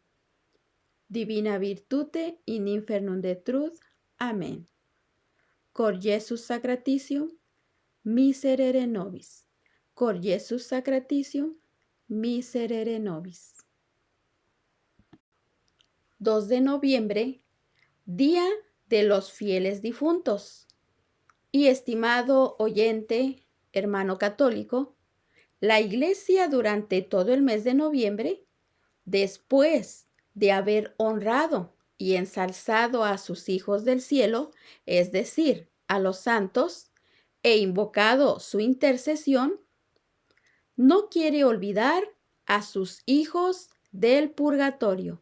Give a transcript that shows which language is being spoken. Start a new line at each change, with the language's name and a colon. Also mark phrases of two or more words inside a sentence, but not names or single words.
Latin: Divina virtute in infernum detrut.
Spanish: Amén.
Latin: Cor Jesus sacratitium, miserere nobis. Cor Jesus sacratitium, miserere nobis.
Spanish: 2 de noviembre, Día de los Fieles Difuntos. Y estimado oyente, hermano católico, la Iglesia durante todo el mes de noviembre, después de haber honrado y ensalzado a sus hijos del cielo, es decir, a los santos, e invocado su intercesión, no quiere olvidar a sus hijos del purgatorio.